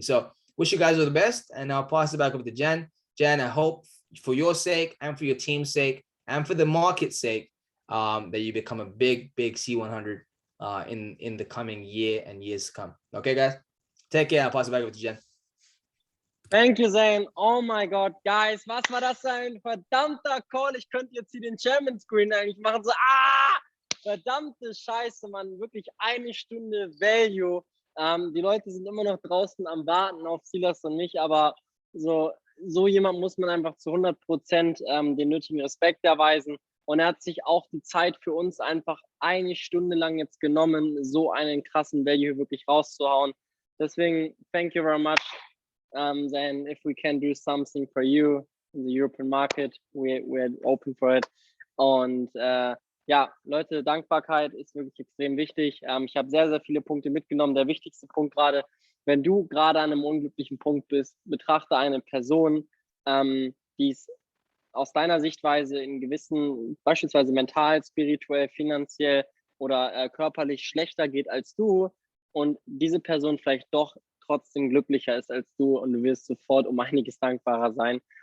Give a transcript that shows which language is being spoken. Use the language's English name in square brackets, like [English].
[English] So wish you guys all the best, and I'll pass it back over to Jen. Jen, I hope for your sake and for your team's sake and for the market's sake, that you become a big C100 in the coming year and years to come. Okay, guys? Take care. I'll pass it back over to Jen. Thank you, Zain. Oh my God, guys, [German] was war das für ein verdammter Call? Ich könnte jetzt hier den Chairman Screen eigentlich machen. So, verdammte Scheiße, Mann. Wirklich 1 Stunde Value. Die Leute sind immer noch draußen am Warten auf Silas und mich, aber so jemand muss man einfach zu 100% den nötigen Respekt erweisen. Und er hat sich auch die Zeit für uns einfach 1 Stunde lang jetzt genommen, so einen krassen Value wirklich rauszuhauen. [English] Deswegen, thank you very much. Then if we can do something for you in the European market, we're open for it. [German] Und ja, Leute, Dankbarkeit ist wirklich extrem wichtig. Ich habe sehr, sehr viele Punkte mitgenommen. Der wichtigste Punkt gerade, wenn du gerade an einem unglücklichen Punkt bist, betrachte eine Person, die es aus deiner Sichtweise in gewissen, beispielsweise mental, spirituell, finanziell oder körperlich schlechter geht als du und diese Person vielleicht doch trotzdem glücklicher ist als du und du wirst sofort um einiges dankbarer sein.